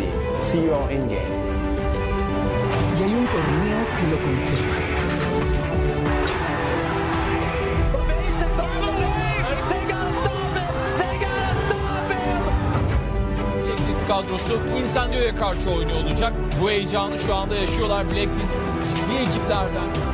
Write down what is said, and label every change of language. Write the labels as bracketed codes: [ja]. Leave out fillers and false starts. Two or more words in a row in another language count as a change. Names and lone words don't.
[en] See you all in-game. [es] Y hay un torneo que lo confirma. [tr] Blacklist kadrosu Incendios'a karşı oynuyor olacak. Bu heyecanı şu anda yaşıyorlar. Blacklist ciddi ekiplerden.